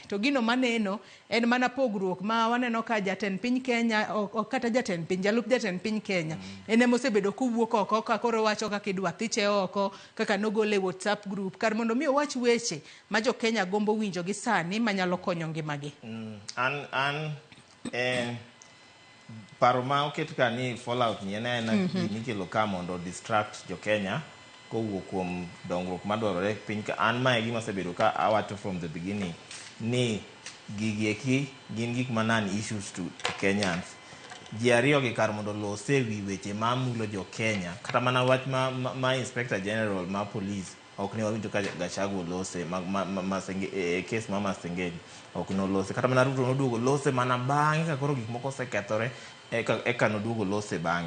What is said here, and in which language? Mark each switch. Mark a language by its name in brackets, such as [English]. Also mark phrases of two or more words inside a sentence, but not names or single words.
[Luo (Kenya and Tanzania)] To gino maneno en mana pogruok ma waneno ka jatend piny Kenya kata jatend piny, jalup jatend piny Kenya ene mosebedo kuwuok oko ka koro wacho kaka idwa thiche oko, kaka nogole WhatsApp group kar mondo mi owach weche ma jo Kenya gombo winjo gi sani manyalo konyo ngimagi. Paro ma oket ka ni fallout ni en nikelo ka mondo distract jo Kenya kowuok kuom dongruok madwarore piny ka. An mae gima osebedo ka awacho [English] from the beginning [Luo (Kenya and Tanzania)] ni gigi eki gin gik manan [English] issues to Kenyans. [Luo (Kenya and Tanzania)] Ji ariyo gi kar mondo lose wi weche ma mulo jo Kenya, kata mana wach ma [English] Inspector General [Luo (Kenya and Tanzania)] ma police ok ne wawinjo ka Gachagua lose kes ma Masengeli ok no lose, kata mana Ruto noduogo lose mana bang'e ka koro gik moko osekethore eka noduogo lose bang'e.